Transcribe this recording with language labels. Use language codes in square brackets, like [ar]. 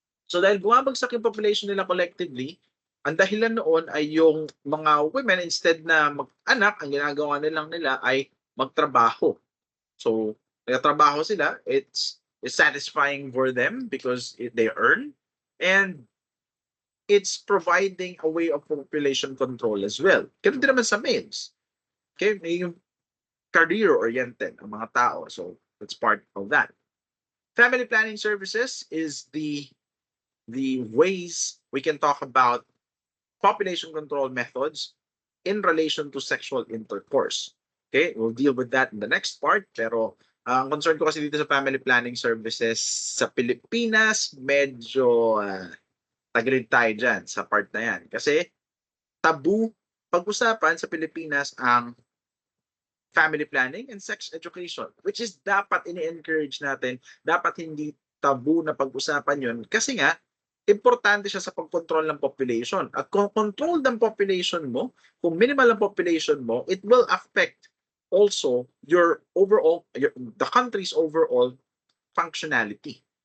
[tl] So dahil bumabagsak yung population nila collectively, ang dahilan noon ay yung mga women, [en] instead [tl] na mag-anak, ang ginagawa nilang nila ay magtrabaho. [en] So, [tl] nagtatrabaho sila, [en] it's satisfying for them because they earn, and it's providing a way of population control as well. [tl] Ganun din naman sa males. [en] Okay, [tl] may yung career-oriented ang mga tao. [en] So, that's part of that. Family planning services is the ways we can talk about population control methods in relation to sexual intercourse. Okay, we'll deal with that in the next part. [tl] Pero ang concern ko kasi dito sa [en] family planning services [tl] sa Pilipinas, medyo tagilid tayo dyan sa part na yan. Kasi tabu pag-usapan sa Pilipinas ang [en] family planning and sex education, which is [tl] dapat ini-encourage natin, dapat hindi tabu na pag-usapan yun kasi nga, importante siya sa pag-control ng population. At kung control ng population mo, [en] kung minimal ang population mo, it will affect also your overall, the country's overall functionality.